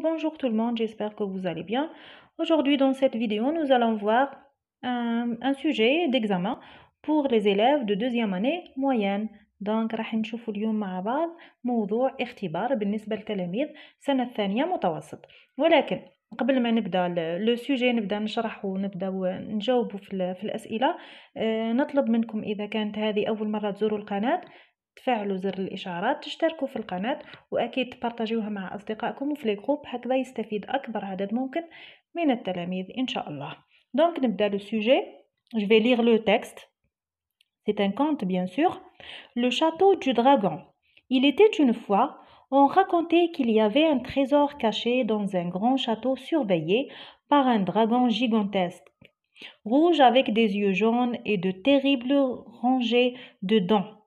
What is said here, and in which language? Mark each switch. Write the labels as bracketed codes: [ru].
[fr] Bonjour tout le monde, j'espère que vous allez bien. Aujourd'hui, dans cette vidéo, nous allons voir un sujet d'examen pour les élèves de deuxième année moyenne. [ar] Donc, راح نشوفوا اليوم مع بعض موضوع اختبار بالنسبة لتلاميذ سنة الثانية متوسط. ولكن قبل ما نبدأ لو سوجي نبدأ نشرح ونبدأ نجاوب في الأسئلة، نطلب منكم إذا كانت هذه أول مرة تزوروا القناة تفعلوا زر الإشعارات، تشتركوا في القناة، وأكيد تبارطاجيوها مع أصدقائكم وفي لي جروب، هكذا يستفيد أكبر عدد ممكن من التلاميذ إن شاء الله. [fr] Donc [ar] نبدأ [fr] le sujet. Je vais lire le texte. C'est un conte bien sûr. Le château du dragon. Il était une fois, on racontait qu'il y avait un trésor caché dans un grand château surveillé par un dragon gigantesque, rouge avec des yeux jaunes et de terribles rangées de dents.